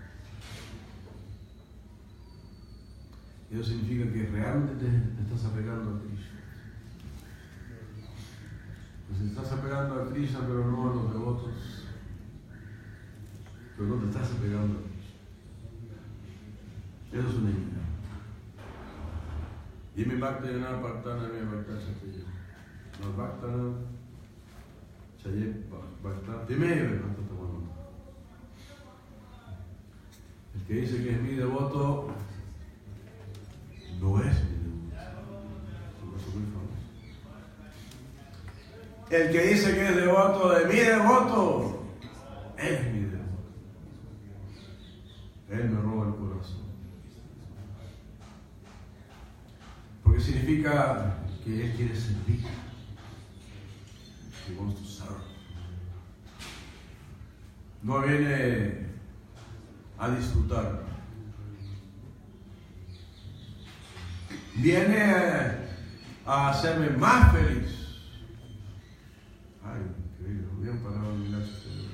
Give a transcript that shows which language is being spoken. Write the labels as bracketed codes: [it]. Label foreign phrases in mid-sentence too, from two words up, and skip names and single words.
[es] Eso significa que realmente te estás apegando a Krishna. Pues si te estás apegando a Krishna pero no a los devotos, pero no te estás apegando a Krishna. Eso es una idea. Y [sa] mi bhakta yana partana mi bhakta chateya. No bhakta chaye bhakta timeve bhakta tamanota. [es] El que dice que es mi devoto no es mi devoto. Eso es muy famoso. El que dice que es devoto de mi devoto es mi devoto. Él me roba el corazón. Porque significa que Él quiere servir. [en] He wants to serve. [es] No viene a disfrutar. Viene a hacerme más feliz. Ay, increíble, bien parado en mi lazo.